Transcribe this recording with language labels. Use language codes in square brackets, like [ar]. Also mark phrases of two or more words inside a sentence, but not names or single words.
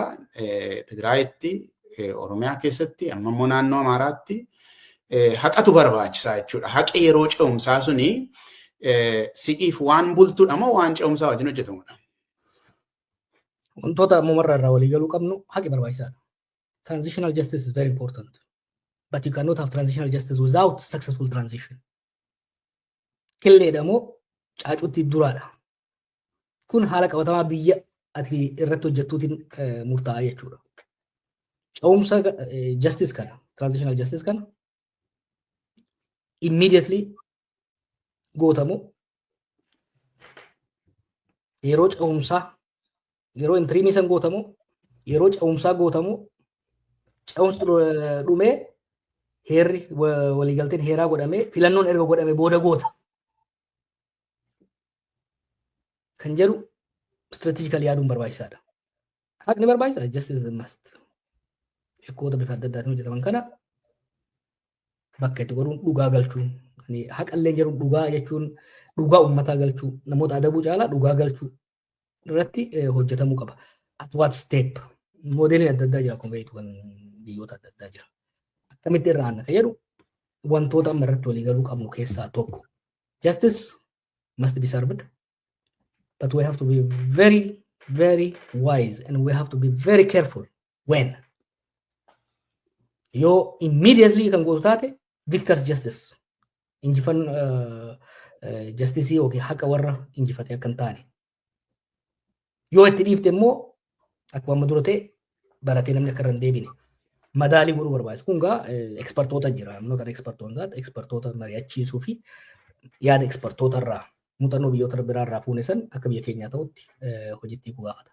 [om] Tigraayitti, Oromiyaa keessatti, amma immoo naannoo Amaaraatti haqatu barbaachisaa jechuudha. Haqi yeroo ce'umsaa suni si'iif waan bultuudha moo waan ce'umsaa wajjin hojjetamudha? Wantoota ammumarraa irraa walii galuu qabnu haqi barbaachisaadha. [en] Transitional justice is very important. But you cannot have transitional justice without successful transition. [om] Killeedha moo caacuutti duraadha. Kun haala qabatamaa biyya ati irratti hojjettuutiin murtaa'aa jechuudha. Ce'umsa justice kana, [en] transitional justice [om] kana immediately gootamu yeroo ce'umsaa yeroo interimii san gootamu yeroo ce'umsaa gootamu ce'umsi dhumee heerri waliigalteen heeraa godhamee filannoon erga godhame booda goota. Kan jedhu strategical yaaduun barbaachisaadha. Haqni barbaachisaa [en] justice is a must. [om] Yakkoota bifa adda addaatiin hojjetaman kana bakka itti godhuun dhugaa galchuun haqallee jedhu dhugaa jechuun dhugaa uummataa galchuu namoota adabuu caalaa dhugaa galchuu irratti hojjetamuu qaba. [en] At what step [om] moodeliin adda addaa jira akkuma beektu kan biyyoota adda addaa jira. Akkamitti irraa aanna jedhu wantoota amma irratti walii galuu qabnu keessaa tokko. [en] Justice must be served. But we have to be very, very wise and we have to be very careful when. [om] Yo immediately kan gootu taate [en] victor's justice. [om] Injifan justice yookiin haqa warra injifate akka hin taane. Yoo itti dhiifte immoo akkuma amma dura ta'e baratee namni akka irra hin deebine madaalii godhuu barbaachisa. Kun gaa ekspertoota jira. Namni ekspertoota mari'achiisuu fi yaada ekspertoota irraa muuxannoo biyyoota biraa irraa fuune san akka biyya keenyaa ta'utti hojiitti gaafata.